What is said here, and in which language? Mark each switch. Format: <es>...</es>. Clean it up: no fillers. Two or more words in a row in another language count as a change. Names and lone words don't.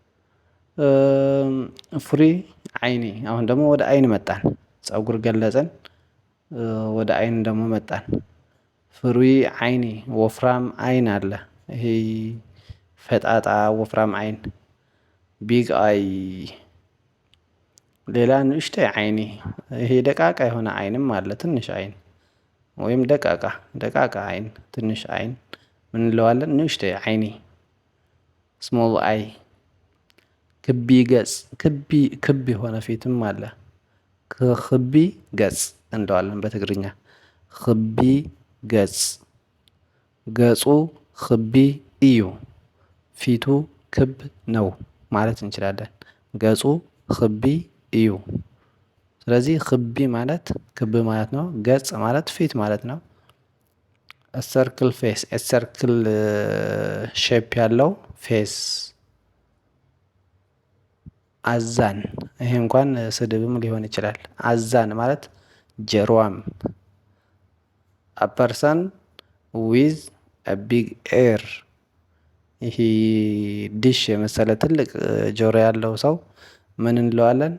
<ti>ፍሪ አይኒ።</ti> <am>አሁን ደግሞ ወደ አይን መጣን። ፀጉር ገለጸን፣ ወደ አይን ደግሞ መጣን።</am> <ti>ፍሪ አይኒ</ti> <am>ወፍራም አይን አለ። ይሄ ፈጣጣ ወፍራም አይን</am> <en>big eye።</en> <am>ሌላ</am> <ti>ንእሽተይ አይኒ፣</ti> <am>ይሄ ደቃቃ የሆነ አይንም አለ። ትንሽ አይን ወይም ደቃቃ አይን፣ ትንሽ አይን ምን እንለዋለን?</am> <ti>ንእሽተይ አይኒ</ti> <en>small eye።</en> <ti>ክቢ ገጽ፣</ti> <am>ክብ የሆነ ፊትም አለ።</am> <ti>ክቢ ገጽ</ti> <am>እንለዋለን በትግርኛ። ክቢ</am> <ti>ገጽ፣ ገጹ ክቢ እዩ፣</ti> <am>ፊቱ ክብ ነው ማለት እንችላለን።</am> <ti>ገጹ ክቢ እዩ።</ti> <am>ስለዚህ ክቢ ማለት ክብ ማለት ነው። ገጽ ማለት ፊት ማለት ነው።</am> <en>circle face circle shape</en> <am>ያለው ፌስ። አዛን ይሄ እንኳን ስድብም ሊሆን ይችላል። አዛን ማለት ጀርዋም።</am> <en>a person with a big ear።</en> <am>ይሄ ዲሽ የመሰለ ትልቅ ጆሮ ያለው ሰው ምን እንለዋለን?</am>